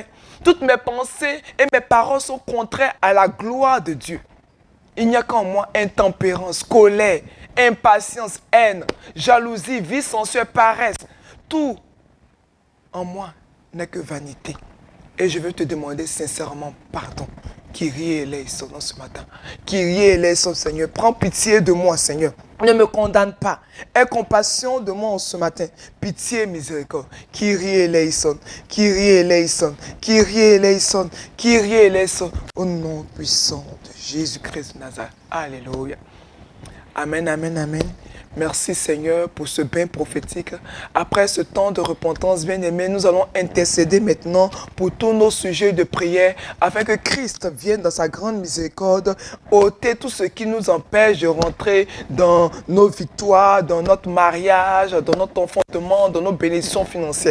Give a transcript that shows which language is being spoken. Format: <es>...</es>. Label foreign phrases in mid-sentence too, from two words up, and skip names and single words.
<fr>Toutes mes pensées et mes paroles sont contraires à la gloire de Dieu. Il n'y a qu'en moi intempérance, colère, impatience, haine, jalousie, vie sensuelle, paresse. Tout en moi n'est que vanité. Et je veux te demander sincèrement pardon.</fr> <el>Κύριε ελέησον</el> <fr>ce matin.</fr> <el>Κύριε ελέησον,</el> <fr>Seigneur. Prends pitié de moi, Seigneur. Ne me condamne pas. Aie compassion de moi ce matin. Pitié, miséricorde.</fr> <el>Κύριε ελέησον. Κύριε ελέησον. Κύριε ελέησον. Κύριε ελέησον.</el> <fr>Au nom puissant de Jésus-Christ de Nazareth. Alléluia. Amen, amen, amen. Merci Seigneur pour ce bain prophétique. Après ce temps de repentance, bien-aimé, nous allons intercéder maintenant pour tous nos sujets de prière afin que Christ vienne dans sa grande miséricorde ôter tout ce qui nous empêche de rentrer dans nos victoires, dans notre mariage, dans notre enfantement, dans nos bénédictions financières.</fr>